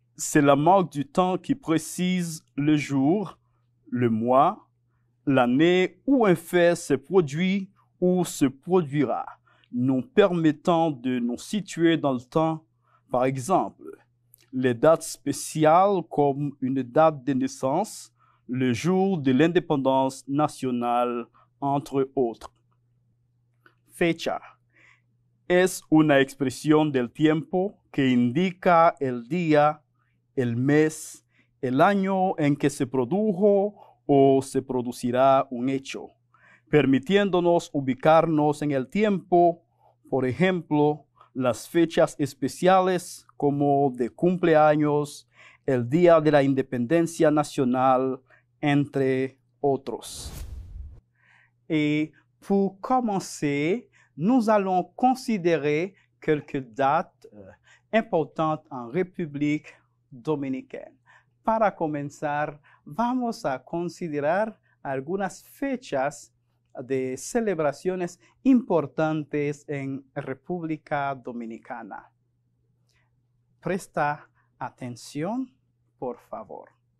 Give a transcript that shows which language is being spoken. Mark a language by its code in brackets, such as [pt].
[fr] C'est la marque du temps qui précise le jour, le mois, l'année où un fait se produit ou se produira, nous permettant de nous situer dans le temps. Par exemple, les dates spéciales comme une date de naissance, le jour de l'indépendance nacional, entre autres. [es] Fecha. Es una expresión del tiempo que indica el día, el mes, el año en que se produjo o se producirá un hecho, permitiéndonos ubicarnos en el tiempo, por ejemplo, las fechas especiales como de cumpleaños, el Día de la Independencia Nacional, entre otros. [fr] Et pour commencer, nous allons considérer quelques dates importantes en République Dominicaine. [es] Para comenzar, vamos a considerar algunas fechas de celebraciones importantes en República Dominicana. Presta atención, por favor.